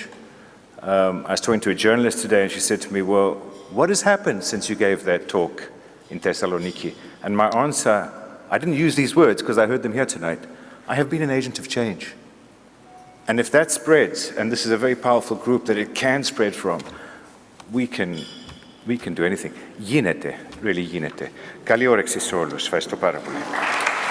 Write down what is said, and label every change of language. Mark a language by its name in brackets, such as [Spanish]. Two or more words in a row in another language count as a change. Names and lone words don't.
[English] I was talking to a journalist today, and she said to me, well, what has happened since you gave that talk in Thessaloniki? And my answer, I didn't use these words because I heard them here tonight. I have been an agent of change. And if that spreads, and this is a very powerful group that it can spread from, we can do anything. [Greek] Γίνεται, really γίνεται. Καλή όρεξη σε όλους. Ευχαριστώ πάρα πολύ.